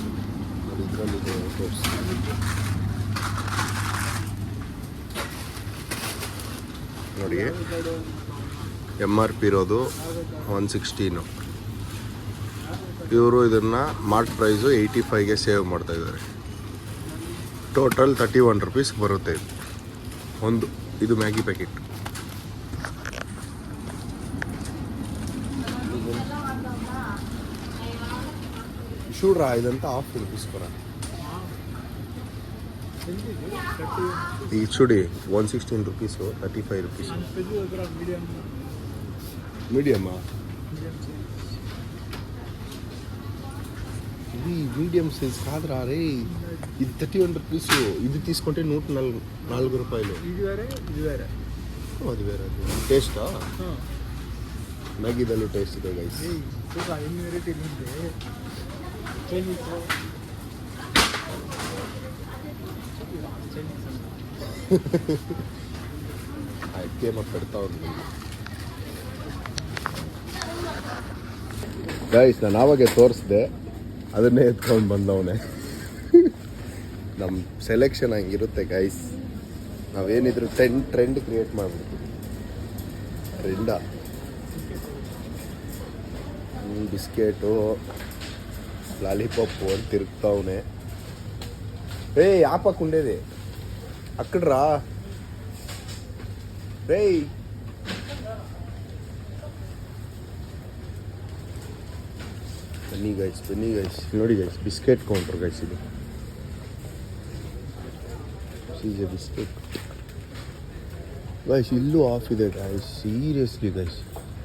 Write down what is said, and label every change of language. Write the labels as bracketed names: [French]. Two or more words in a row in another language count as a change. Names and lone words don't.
[Kannada] ಇದರಲ್ಲಿದೆ ತೋರಿಸಿ. ನೋಡಿ, MRP ಇರೋದು 116. ಇವರು ಇದನ್ನು [English] mart price [Kannada] 85ಗೆ ಸೇವ್ ಮಾಡ್ತಾಯಿದ್ದಾರೆ. [English] total 31 rupees [Kannada] ಬರುತ್ತೆ ಇದು ಮ್ಯಾಗಿ ಪ್ಯಾಕೆಟ್. [Telugu] చూడరా, ఇదంతా ఆఫ్ తీసుకోరా. ఇది చూడి 116 రూపీస్, 35 రూపీస్. మీడియమా? ఇది [English] medium size [Telugu] కాదురా రే. ఇది 31 రూపీస్. ఇది తీసుకుంటే 104 రూపాయలు. అది వేరే. టేస్టా? [Kannada] ಮ್ಯಾಗಿದಲ್ಲೂ ಟೇಸ್ಟ್ ಇದೆ ಗೈಸ್. ಅದಕ್ಕೆ ಮಾತಾಡ್ತಾ ಹೋಗ್ತೀನಿ ಗೈಸ್. ನಾನು ಆವಾಗೆ ತೋರಿಸ್ದೆ, ಅದನ್ನೇ ಎತ್ಕೊಂಡು ಬಂದವನೆ. ನಮ್ಮ ಸೆಲೆಕ್ಷನ್ ಹಂಗಿರುತ್ತೆ ಗೈಸ್. ನಾವೇನಿದ್ರು [English] trend create [Kannada] ಮಾಡಿಬಿಡ್ತೀವಿ. ಟ್ರೆಂಡ ಬಿಸ್ಕೆಟು, [Telugu] లాలీపాప్ అని తిరుగుతావునే. రే ఆపకుండేది అక్కడ రా రే. [Kannada] ಬನ್ನಿ ಗೈಸ್ ನೋಡಿ ಗೈಸ್, [English] biscuit counter guys. [Kannada] ಇದು ಸೀಜೆ [English] biscuit guys. [Kannada] ಇಲ್ಲೂ ಆಫ್ ಇದೆ ಗೈಸ್, [English] seriously guys.